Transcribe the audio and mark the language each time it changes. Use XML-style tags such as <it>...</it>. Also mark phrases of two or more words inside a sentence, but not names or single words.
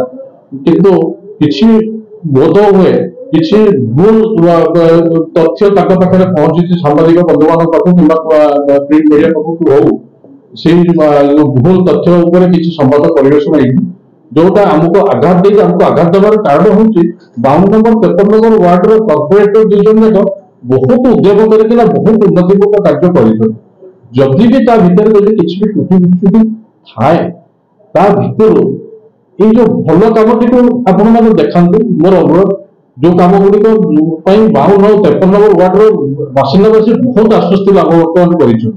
<or>କିନ୍ତୁ କିଛି ବୋଧ ହୁଏ କିଛି ଭୁଲ ତଥ୍ୟ ତାଙ୍କ ପାଖରେ ପହଞ୍ଚିଛି ସାମ୍ବାଦିକ ବନ୍ଧୁମାନଙ୍କ ପାଖକୁ କିମ୍ବା ପ୍ରିଣ୍ଟ ମିଡିଆ ପାଖକୁ ହଉ ସେଇ ଭୁଲ ତଥ୍ୟ ଉପରେ କିଛି ସମ୍ବାଦ ପରିବେଷଣ ହେଇଛି ଯୋଉଟା ଆମକୁ ଆଘାତ ଦେଇଛି। ଆମକୁ ଆଘାତ ଦେବାର କାରଣ ହଉଛି 52 ନମ୍ବର 53 ନମ୍ବର ୱାର୍ଡର କର୍ପୋରେଟର ଦୁଇ ଜଣ ଯାକ ବହୁତ ଉଦ୍ୟମ କରିକିନା ବହୁତ ଉନ୍ନତିମୂଳକ କାର୍ଯ୍ୟ କରିଛନ୍ତି। ଯଦି ବି ତା ଭିତରେ ଯଦି କିଛି ବି ତ୍ରୁଟି ବିଚ୍ୟୁତି ଥାଏ ତା ଭିତରୁ ଏଇ ଯୋଉ ଭଲ କାମଟିକୁ ଆପଣମାନେ ଦେଖାନ୍ତୁ। ମୋର ଅନୁରୋଧ ଯୋଉ କାମ ଗୁଡିକ ପାଇଁ 52 ଆଉ 53 ନମ୍ବର ୱାର୍ଡର ବାସିନ୍ଦାବାସୀ ବହୁତ ଆଶ୍ୱସ୍ତି ଲାଭ ବର୍ତ୍ତମାନ କରିଛନ୍ତି।</or>